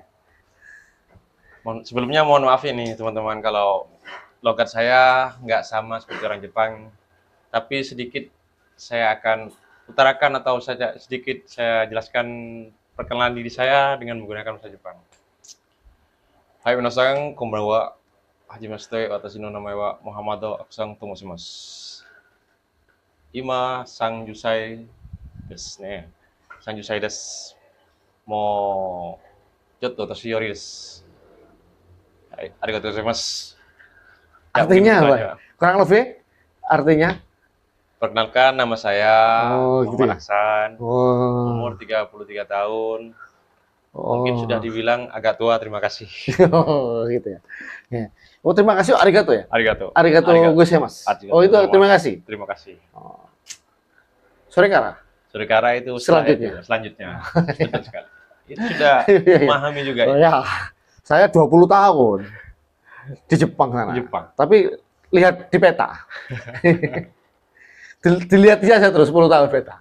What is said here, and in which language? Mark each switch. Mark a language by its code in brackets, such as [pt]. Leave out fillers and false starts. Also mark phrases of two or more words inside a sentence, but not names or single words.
[id] Sebelumnya mohon maaf ini teman-teman kalau logat saya nggak sama seperti orang Jepang, tapi sedikit saya akan utarakan atau sedikit saya jelaskan perkenalan diri saya dengan menggunakan bahasa Jepang. [ja] はい、皆さん、こんばんは. はじめまして、私の名前は Muhammad Aksan と申します. Ima 30歳ですね。30歳です。もうちょっと年寄りです。はい、ありがとうございます. [id] Ya, Artinya mungkin itu apa? aja. Kurang lebih artinya? Perkenalkan, nama saya Oh, gitu Muhammad ya. Aksan, Oh. umur 33 tahun. Mungkin Oh. sudah dibilang agak tua, terima kasih. Oh, gitu ya. Ya. Oh, terima kasih arigato ya. [ja] Arigato. ありがとうございます. Arigato [id] Oh, itu [ja] gozaimasu. [id] terima kasih. Terima kasih. [ja] Oh. それから. [id] Saudara itu Selanjutnya. Selanjutnya. Betul sekali. Itu sudah memahami juga Oh, ya. ya. Saya 20 tahun di Jepang sana. Jepang. Tapi lihat di peta. Dilihat saja terus 10 tahun peta.